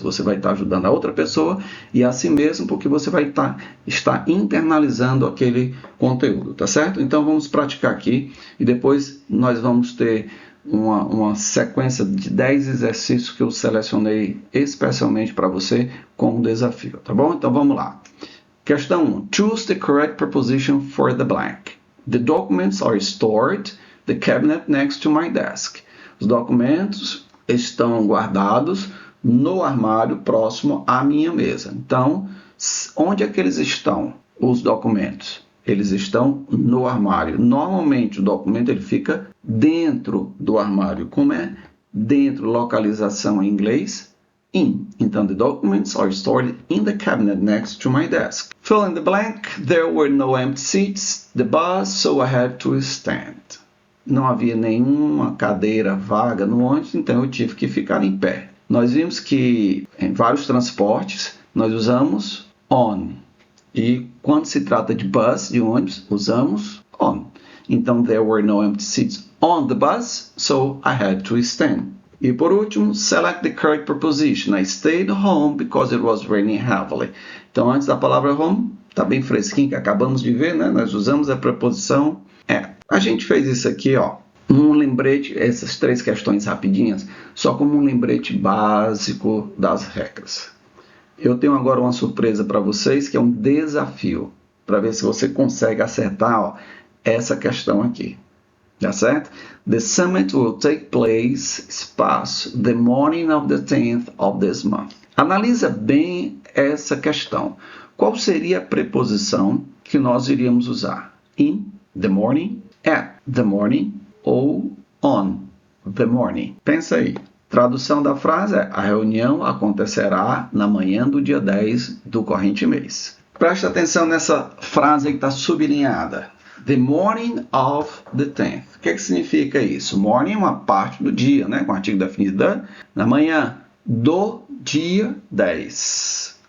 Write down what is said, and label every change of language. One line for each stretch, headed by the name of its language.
Portuguese: Você vai estar ajudando a outra pessoa e a si mesmo, porque você vai estar internalizando aquele conteúdo, tá certo? Então vamos praticar aqui e depois nós vamos ter uma sequência de 10 exercícios que eu selecionei especialmente para você como desafio, tá bom? Então vamos lá. Questão 1.
English: Choose the correct preposition for the blank. The documents are stored in the cabinet next to my desk.
Portuguese: Os documentos estão guardados no armário próximo à minha mesa. Então, onde é que eles estão, os documentos? Eles estão no armário. Normalmente o documento ele fica dentro do armário. Como é dentro, localização em inglês?
English: In. Então, the documents are stored in the cabinet next to my desk. Fill in the blank. There were no empty seats. The bus, so I had to stand.
Portuguese: Não havia nenhuma cadeira vaga no ônibus, então eu tive que ficar em pé. Nós vimos que em vários transportes nós usamos on. E quando se trata de bus, de ônibus, usamos on.
English: Então, there were no empty seats on the bus, so I had to stand.
Portuguese: E por último,
English: select the correct preposition. I stayed home because it was raining heavily.
Portuguese: Então, antes da palavra home, está bem fresquinho, que acabamos de ver, né? Nós usamos a preposição at. A gente fez isso aqui, ó, um lembrete, essas 3 questões rapidinhas, só como um lembrete básico das regras. Eu tenho agora uma surpresa para vocês, que é um desafio, para ver se você consegue acertar, ó, essa questão aqui. Tá certo?
English: The summit will take place, espaço, the morning of the 10th of this month.
Portuguese: Analisa bem essa questão. Qual seria a preposição que nós iríamos usar?
English: In the morning, at the morning ou on the morning?
Portuguese: Pensa aí. Tradução da frase é: a reunião acontecerá na manhã do dia 10 do corrente mês. Preste atenção nessa frase que está sublinhada.
English: The morning of the 10th.
Portuguese: O que significa isso? Morning é uma parte do dia, né? Com artigo definido na manhã do dia 10.